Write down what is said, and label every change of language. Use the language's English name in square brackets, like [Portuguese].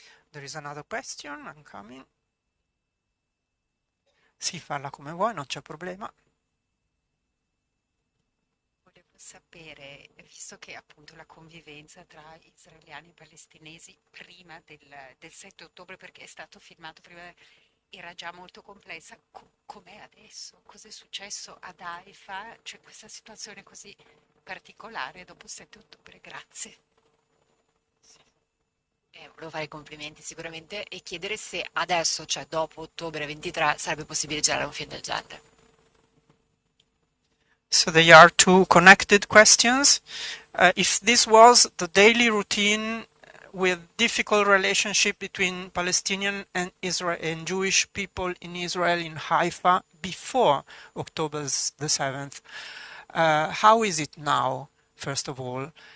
[English] There is another question, I'm coming. [Italian] Sì, falla come vuoi, non c'è problema. Volevo sapere, visto che appunto la convivenza tra israeliani e palestinesi prima del 7 ottobre, perché è stato filmato prima, era già molto complessa, com'è adesso? Cos'è successo ad Haifa? C'è questa situazione così particolare dopo il 7 ottobre? Grazie. Volevo fare i complimenti sicuramente e chiedere se adesso, cioè dopo ottobre 23, sarebbe possibile girare un film del genere. [English] So they are two connected questions. If this was the daily routine with difficult relationship between Palestinian and Israel and Jewish people in Israel, in Haifa, before October the 7th, how is it now, first of all?